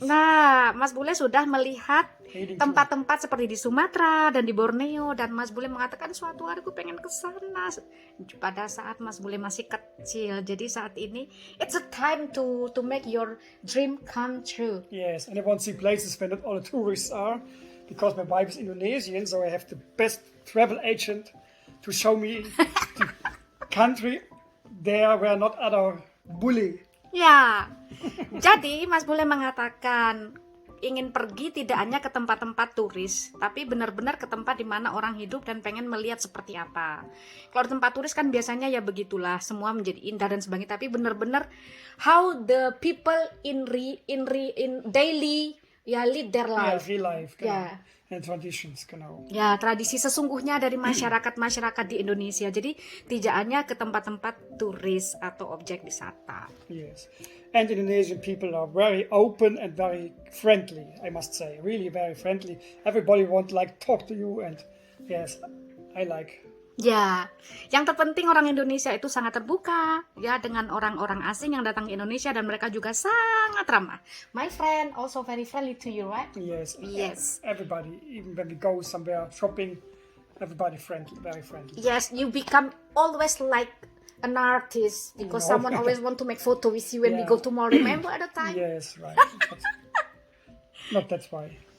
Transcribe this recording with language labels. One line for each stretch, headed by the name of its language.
Indonesian: Nah, Mas Bule sudah melihat tempat-tempat seperti di Sumatera dan di Borneo, dan Mas Bule mengatakan suatu hari aku pengen ke sana pada saat Mas Bule masih kecil. Jadi saat ini
English: it's a time to make your dream come true. Yes, and I want to see places where not all the tourists are, because my wife is Indonesian, so I have the best travel agent to show me the country there where not other bully.
Indonesian: Ya, jadi Mas Bule mengatakan ingin pergi tidak hanya ke tempat-tempat turis, tapi benar-benar ke tempat di mana orang hidup dan pengen melihat seperti apa. Kalau di tempat turis kan biasanya ya begitulah, semua menjadi indah dan sebagainya, tapi benar-benar
English: how the people in daily lead their life. Real life.
German: Genau.
Indonesian: Ya.
English: And traditions,
German: genau.
Indonesian: Ya, tradisi sesungguhnya dari masyarakat di Indonesia. Jadi tidak hanya ke tempat-tempat turis atau objek wisata.
English: Yes. And Indonesian people are very open and very friendly, I must say. Really very friendly. Everybody want to talk to you, and yes, I like.
Indonesian: Ya, yang terpenting orang Indonesia itu sangat terbuka ya dengan orang-orang asing yang datang ke Indonesia, dan mereka juga sangat ramah.
English: My friend also very friendly to you, right? Yes. Yes. Everybody, even when we go somewhere shopping, everybody friendly, very friendly. Yes, you become always like an artist because someone always want to make photo with you when we go to mall. Remember at the time? Yes, right. Not that's why.